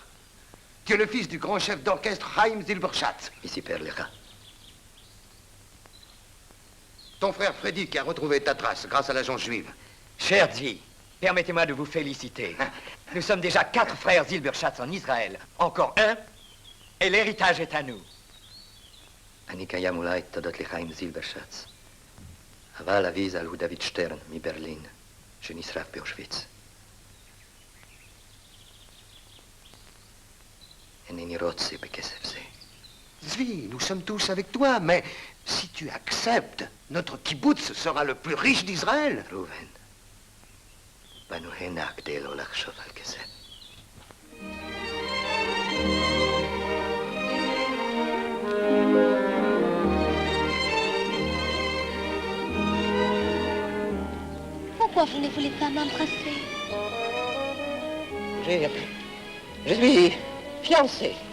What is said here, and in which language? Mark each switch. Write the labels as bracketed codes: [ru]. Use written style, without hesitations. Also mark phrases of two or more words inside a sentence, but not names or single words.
[fr] Tu es le fils du grand chef d'orchestre Chaim Zilberschatz. Ici, Père Lecha. Ton frère Freddy qui a retrouvé ta trace grâce à l'agence juive. Cher Zvi, permettez-moi de vous féliciter. Nous sommes déjà 4 frères Zilberschatz en Israël. Encore un, et l'héritage est à nous. [he] אני קיים אולי תודות לחיים זילברשץ. אבל אבי ז"ל הוא דוד שטרן מברלין, שנשרף באושוויץ. אינני רוצה בכסף זה. [fr] Zvi, nous sommes tous avec toi, mais si tu acceptes, notre kibbutz sera le plus riche d'Israël. [he] ראובן, בנו הנה כדי לא לחשוב על כסף. [fr] Pourquoi vous ne voulez pas m'embrasser? Je suis fiancé.